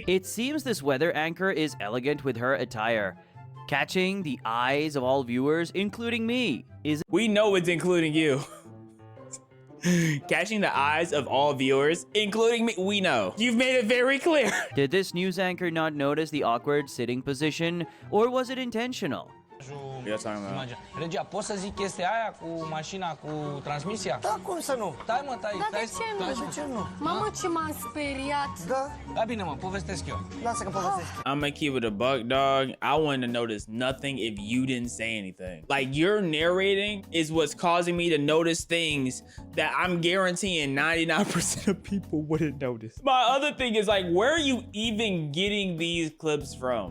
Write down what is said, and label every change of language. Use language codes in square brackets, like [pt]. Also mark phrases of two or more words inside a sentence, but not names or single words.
[en] It seems this weather anchor is elegant with her attire, catching the eyes of all viewers, including me. We know it's including you. Catching the eyes of all viewers, including me, we know. You've made it very clear. Did this news anchor not notice the awkward sitting position, or was it intentional? [ro] Regia, poți să zic chestia aia cu mașina, cu transmisia? Da, cum să nu? Stai mă, stai. Da, de ce nu? Mamă, ce m-am speriat. Da. Da, bine mă, povestesc eu. Lasă că povestesc. [en] I'm gonna keep it a buck, dog. I wouldn't have noticed nothing if you didn't say anything. Like, your narrating is what's causing me to notice things that I'm guaranteeing 99% of people wouldn't notice. My other thing is, like, where are you even getting these clips from?